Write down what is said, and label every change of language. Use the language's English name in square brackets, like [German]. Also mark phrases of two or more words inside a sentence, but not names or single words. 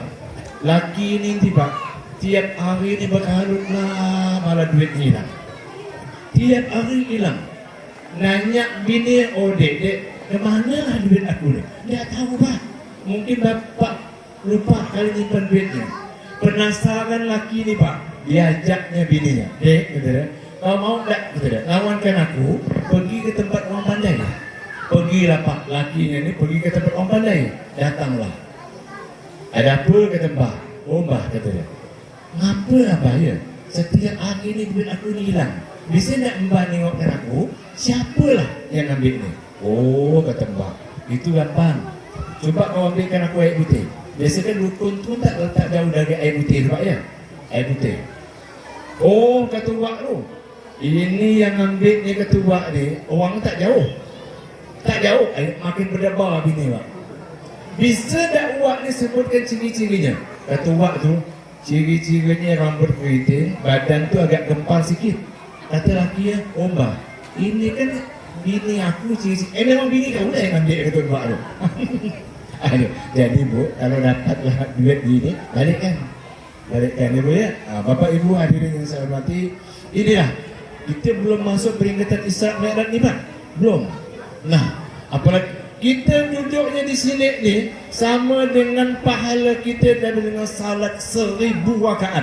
[Malay] Laki ni Pak, tiap hari ni berkalut lah, malah duit hilang. Tiap hari hilang. Nanya bini, oh dek, kemana lah duit aku ni? Dia tahu Pak. Mungkin bapak lupa kali nyimpan duitnya. Penasaran laki ni Pak, diajaknya bininya. Dek, kata dia, kau mau tak? Kata dia, lawankan aku pergi ke tempat orang pandai. Pergilah Pak, lakinya ni pergi ke tempat orang pandai. Datanglah. Ada apa kata Mbah? Oh Mbah, kata dia. Ngapa Abah ya? Setiap hari ni duit aku ni hilang. Bisa nak Mbah nengokkan aku? Siapalah yang ambil ni? Oh, kata Mbah, itu gampang. Cuba kau ambilkan aku air putih. Biasa kan dukun tu tak letak jauh dari air putih Pak ya? Air putih. Oh, kata Wak tu, ini yang ambil ni kata Wak ni, orang tak jauh. Tak jauh, makin berdebar bini Pak. Bisa tak Wak ni sebutkan ciri-cirinya? Kata Wak tu, ciri-cirinya rambut keriting, badan tu agak gempal sikit. Kata laki ya, Mbak, ini kan bini aku ciri-ciri. Memang bini kamu lah yang ambil kata Wak tu. Aduh, jadi Bu, kalau dapatlah duit gini, balikkan Ibu ya. [Indonesian] Bapak Ibu hadirin yang saya hormati, inilah kita belum masuk peringatan Isra Mi'raj ni Pak. Belum. Nah, apalagi kita duduknya di sini ni sama dengan pahala kita dengan salat 1000 rakaat.